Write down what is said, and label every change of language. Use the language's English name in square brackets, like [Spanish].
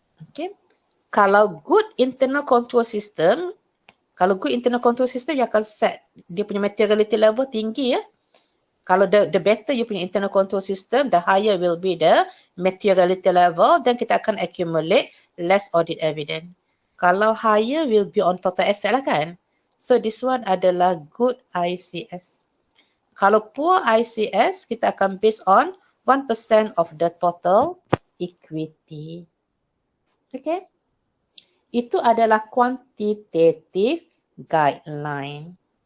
[English] Okay. [Malay] Kalau [English] good internal control system, you [Malay] akan [English] set [Malay] dia punya [English] materiality level [Malay] tinggi ya. Kalau [English] the better you [Malay] punya [English] internal control system, the higher will be the materiality level [Malay] dan kita akan [English] accumulate less audit evidence. [Malay] Kalau [English] higher will be on total asset lah kan. So this one adalah good ICS. [Malay] Kalau [English] poor ICS, [Malay] kita akan [English] based on 1% of the total equity. Okay. [Malay] Itu adalah [English] quantitative guideline.